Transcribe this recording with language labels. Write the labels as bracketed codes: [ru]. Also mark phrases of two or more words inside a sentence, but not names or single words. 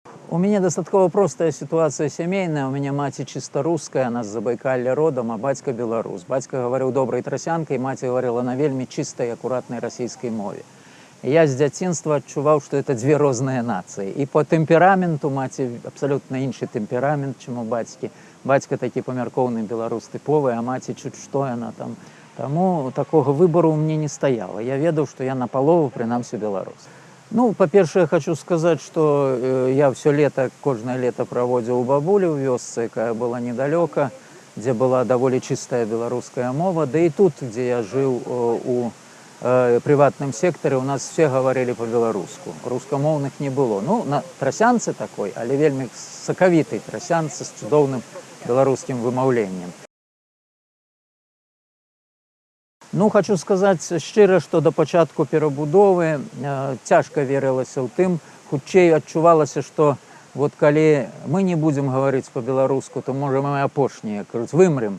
[ru] У меня достаточно простая ситуация семейная. У меня мать чисто русская, она с Забайкалья родом, а батька белорус. Батька говорил доброй трасянкой, мать говорила на вельми чистой и аккуратной российской мове. И я с [be] дзяцінства адчуваў, што [ru] это две [be] розныя нацыі. І по тэмпераменту маці абсалютна іншы тэмперамент, чым у бацькі. Бацька такі памяркоўны беларус тыповы, а маці чуць што яна там. Таму такога выбару ў мне не стаяла. Я ведаў, што я напалову, прынамсі, беларус. Ну, па-першае, хочу сказаць, што я [ru] все лето, [be] кожнае лето праводзіў у бабулі ў вёсцы, якая была недалёка, дзе была даволі чыстая беларуская мова. Да і тут, дзе я жыў у прыватным сектары, у нас [ru] все говорили [be] по-беларуску. Рускамоўных не было. Ну, на трасянцы такой, але вельмі сакавітай трасянцы з цудоўным беларускім вымаўленнем. Ну, хочу сказаць шчыра, што да пачатку перабудовы цяжка верылася ў тым, хутчэй адчувалася, што вот калі мы не будзем гаварыць по-беларуску, то можа мы апошнія, кажуць, вымрем.